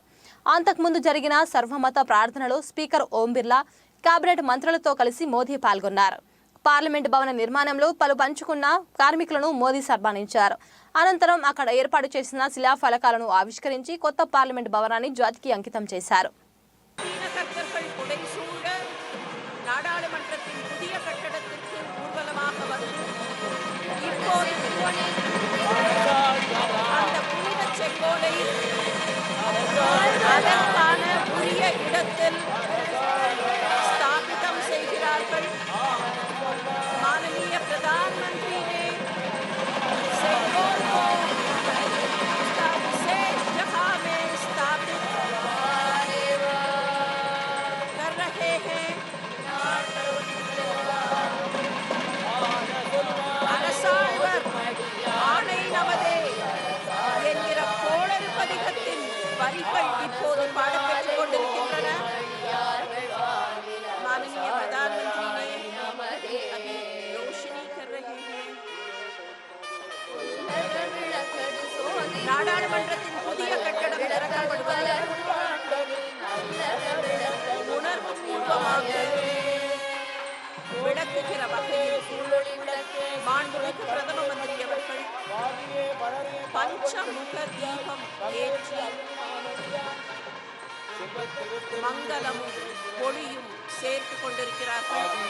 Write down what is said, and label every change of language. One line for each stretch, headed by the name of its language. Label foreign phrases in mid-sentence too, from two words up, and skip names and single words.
Telugu: అంతకుముందు జరిగిన సర్వమత ప్రార్థనలో స్పీకర్ ఓం బిర్లా కేబినెట్ మంత్రులతో కలిసి మోదీ పాల్గొన్నారు. పార్లమెంట్ భవన నిర్మాణంలో పలు పంచుకున్న కార్మికులను మోదీ సన్మానించారు. అనంతరం అక్కడ ఏర్పాటు చేసిన శిలాఫలకాలను ఆవిష్కరించి కొత్త పార్లమెంట్ భవనాన్ని జాతికి అంకితం చేశారు.
Tamil: நாடாளுமன்றத்தின் புதிய கட்டடத்திற்கு ஊர்வலமாக வந்து அந்த புனித செங்கோலை அதற்கான உரிய இடத்தில் ஸ்தாபிதம் செய்கிறார்கள்.
Hindi: माननीय प्रधानमंत्री ने सेंगोल को विशेष जगह में स्थापित कर रहे हैं.
Tamil: அரசாழ்வர் ஆணை நமதே என்கிற கோளறு பதிகத்தின் வரிகள் இப்போது பாடப்பெற்றுக் கொண்டிருக்கின்றன.
Hindi: माननीय प्रधानमंत्री ने अभी रोशनी कर रहे हैं.
Tamil: நாடாளுமன்றத்தின் புதிய கட்டடம் திறக்கப்படுவது உணர்வுபூர்வமாக விளக்குகிற வகையில் மாண்புமிகு பிரதம மந்திரி அவர்கள் பஞ்சமுக தீபம் ஏற்றி மங்களமும் ஒளியும் சேர்த்து கொண்டிருக்கிறார்கள்.